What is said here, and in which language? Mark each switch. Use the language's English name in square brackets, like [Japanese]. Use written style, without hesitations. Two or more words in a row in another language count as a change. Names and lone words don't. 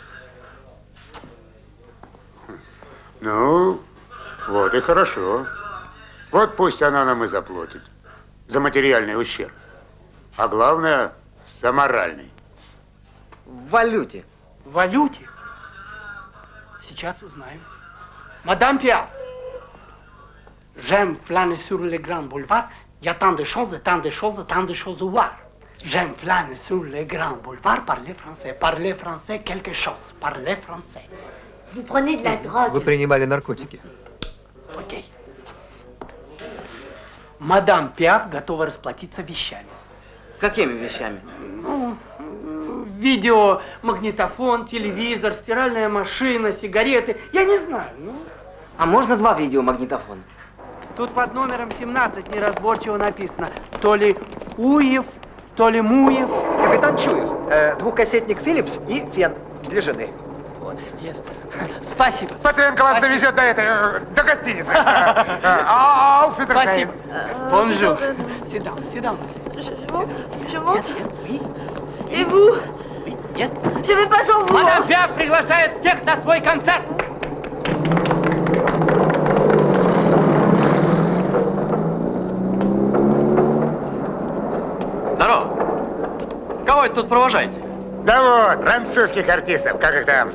[Russian] Ну, вот и хорошо. Вот пусть она нам и заплатит за материальный ущерб. А главное, за моральный. В валюте. В валюте? Сейчас узнаем. Мадам Пиаф, [French] j'aime flâner sur le grand boulevard. Il y a tant de choses, tant de choses, tant de choses à voir. J'aime flâner sur le grand boulevard, parler français quelque chose, parler français. Vous prenez de la drogue. [Russian] Вы принимали наркотики. Окей. Мадам Пиаф готова расплатиться вещами. Какими вещами? Ну, видео, магнитофон, телевизор, стиральная машина, сигареты. Я не знаю, ну. А можно 2 видеомагнитофона? Тут под номером 17 неразборчиво написано. То ли Уев, то ли Муев. Капитан Чуев, двухкассетник Philips и фен для жены. Вот, yes. Спасибо. Петренко вас довезет до гостиницы. Ауфидершейм. Спасибо. Бонжур. [English] Sit down, sit down. [French] Je monte. Yes, oui. Et vous? Oui, yes. Je vais pas sans vous. [Russian] Мадам Пиаф приглашает всех на свой концерт. Здорово. Кого это тут провожаете? Да вот, французских артистов, как их там?